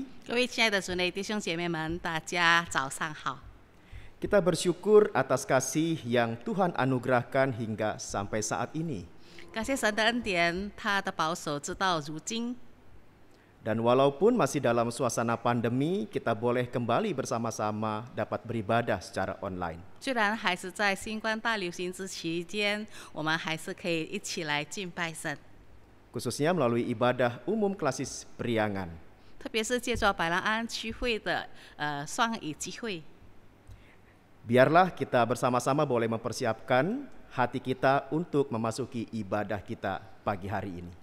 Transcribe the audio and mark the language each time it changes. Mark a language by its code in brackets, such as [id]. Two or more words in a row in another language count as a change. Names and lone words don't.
[zh] 各位亲爱的主内弟兄姐妹们，大家早上好。 [id] Kita bersyukur atas kasih yang Tuhan anugerahkan hingga sampai saat ini. [zh] 感谢神的恩典，他的保守直到如今。 [id] Dan walaupun masih dalam suasana pandemi, kita boleh kembali bersama-sama dapat beribadah secara online. [zh] 虽然还是在新冠大流行之期间，我们还是可以一起来敬拜神， [id] Khususnya melalui ibadah umum klasis Priangan. [zh] 特别是借着百兰安区会的双语集会。 [id] Biarlah kita bersama-sama boleh mempersiapkan hati kita untuk memasuki ibadah kita pagi hari ini.